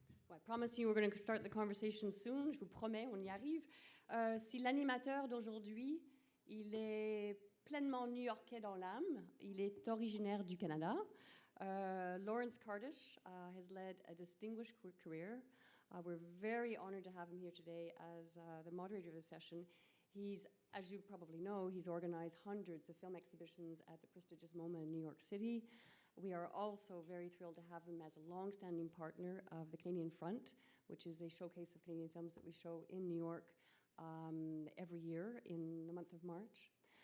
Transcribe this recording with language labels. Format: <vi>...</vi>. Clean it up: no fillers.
<en>I promise you we're going to start the conversation soon.</en> <fr>Je vous promets, on y arrive. Si l'animateur d'aujourd'hui, il est pleinement new-yorkais dans l'âme, il est originaire du Canada.</fr> <en>Lawrence Kardish has led a distinguished career. We're very honored to have him here today as the moderator of the session. He's, as you probably know, he's organized hundreds of film exhibitions at the prestigious MoMA in New York City. We are also very thrilled to have him as a long-standing partner of the Canadian Front, which is a showcase of Canadian films that we show in New York every year in the month of March.</en>